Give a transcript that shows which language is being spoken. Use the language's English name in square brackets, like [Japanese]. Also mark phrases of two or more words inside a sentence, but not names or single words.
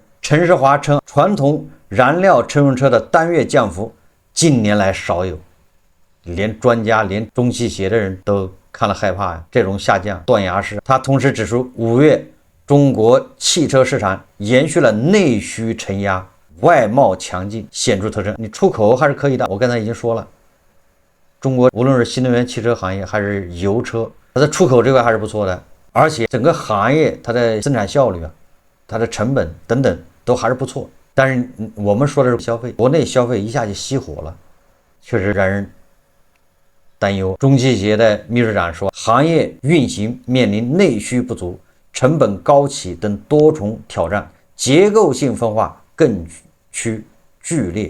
[Chinese] 陳世華稱，傳統燃料乘用車的單月降幅近年來少有，連專家连中汽協的人都看了害怕呀，這種下降斷崖式。他同時指出，5月中國汽車市場延續了內需承壓，外貿強勁顯著特徵。你出口還是可以的，我剛才已經說了，中國無論是新能源汽車行業還是油車，它的出口這塊还是不錯的，而且整個行業它的生產效率啊，它的成本等等都還是不錯。但是我們說的是消費，国內消費一下就熄火了，確實讓人擔憂。中汽協的秘書長說， 行業運行面臨內需不足、成本高企等多重挑戰，結構性分化更趨劇烈。